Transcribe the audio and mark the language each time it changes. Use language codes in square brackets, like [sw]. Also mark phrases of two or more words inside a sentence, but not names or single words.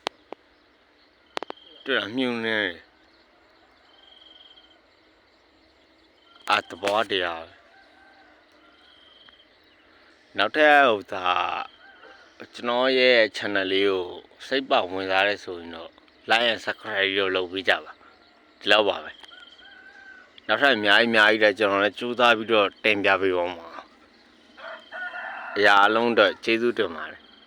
[my] တွေ့လားမြူနေသဘောတရားနောက်ထပ်ဟိုဒါကျွန်တော်ရဲ့ channel လေးကိုစိတ်ပတ်ဝင်စားရဲဆိုရင်တော့ [en] like and subscribe [my] ရောလုပ်ပေးကြပါဒီလောက်ပါပဲနောက်ထပ်အများကြီးလည်းကျွန်တော်လည်းကြိုးစားပြီးတော့တင်ပြပေးပါမှာအရာအလုံးတော့ကျေးဇူးတင်ပါတယ်